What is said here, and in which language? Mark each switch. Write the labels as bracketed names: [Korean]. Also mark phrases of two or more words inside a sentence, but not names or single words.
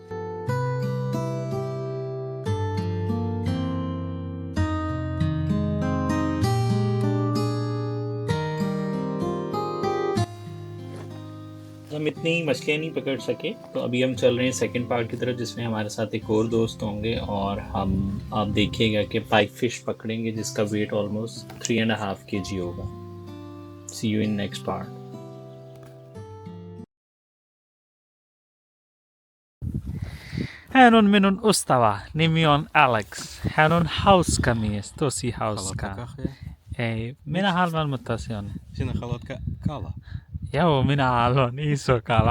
[Hindi] हम इतनी मछलियाँ नहीं पकड़ सके, तो अभी हम चल रहे हैं [English] second part [Hindi] की तरफ, जिसमें हमारे साथ एक और दोस्त होंगे और हम आप देखिएगा कि [English] pipe fish [Hindi] पकड़ेंगे जिसका [English] weight almost [Hindi] 3.5 kg होगा। [English] see you in next part. [Finnish] Hän on minun ystävä, nimi on Alex. Hän on hauska mies, tosi hauska. Haluatko kahvia? Ei, minä haluan, mutta se on. Sinä haluat kala? Joo, minä haluan iso kala.